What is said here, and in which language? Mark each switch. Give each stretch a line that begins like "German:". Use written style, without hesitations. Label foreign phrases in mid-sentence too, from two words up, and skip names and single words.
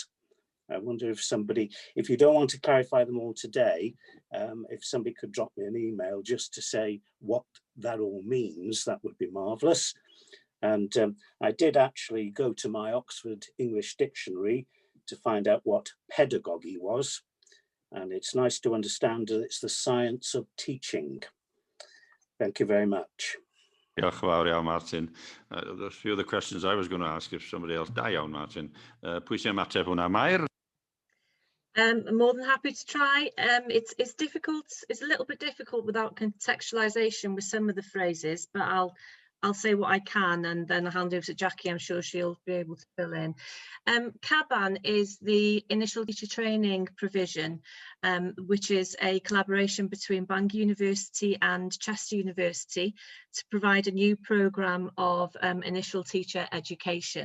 English: I wonder if you don't want to clarify them all today, if somebody could drop me an email just to say what that all means, that would be marvellous. And I did actually go to my Oxford English Dictionary to find out what pedagogy was. And it's nice to understand that it's the science of teaching. Thank you very much.
Welsh: Diolch yn fawr iawn, Martin.
English: There's a few other questions I was going to ask if somebody else.
Welsh: Da iawn, Martin. Pwy sy'n ymateb hwnna? Mair?
English: More than happy to try. It's difficult. It's a little bit difficult without contextualization with some of the phrases, but I'll say what I can, and then I'll hand over to Jackie. I'm sure she'll be able to fill in. CABAN is the initial teacher training provision, which is a collaboration between Bangor University and Chester University to provide a new programme of initial teacher education.